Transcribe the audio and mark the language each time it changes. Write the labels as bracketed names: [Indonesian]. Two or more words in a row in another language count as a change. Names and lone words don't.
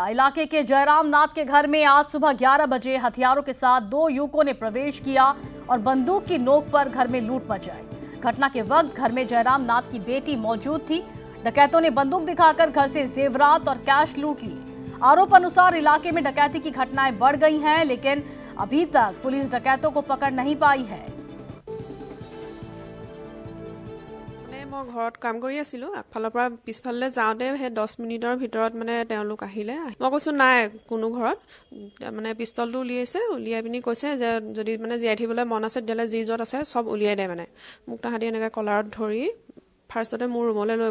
[Hindi] इलाके के जयराम नाथ के घर में आज सुबह 11 बजे हथियारों के साथ 2 युवकों ने प्रवेश किया और बंदूक की नोक पर घर में लूट मचाई। घटना के वक्त घर में जयराम नाथ की बेटी मौजूद थी। डकैतों ने बंदूक दिखाकर घर से जेवरात और कैश लूट लिए। आरोप अनुसार इलाके में डकैती की घटनाएं बढ़ गई हैं, लेकिन अभी तक पुलिस डकैतों को पकड़ नहीं पाई है। [Assamese] মই ঘৰত কাম কৰি আছিলো আগফালৰ পৰা পিছফালে যাওঁতে হে 10 মিনিটৰ ভিতৰত মানে তেওঁলোক আহিলে মই কৈছো নাই কোনো ঘৰত মানে পিস্তলটো উলিয়াইছে উলিয়াই পিনি কৈছে যে যদি মানে জিয়াই থিবলৈ মন আছে দিলে যি যত আছে সব উলিয়াই দে মানে মোক তাহাঁতি এনেকৈ কলাৰত ধৰি ফাৰ্ষ্টতে মোৰ ৰুমলৈ লৈ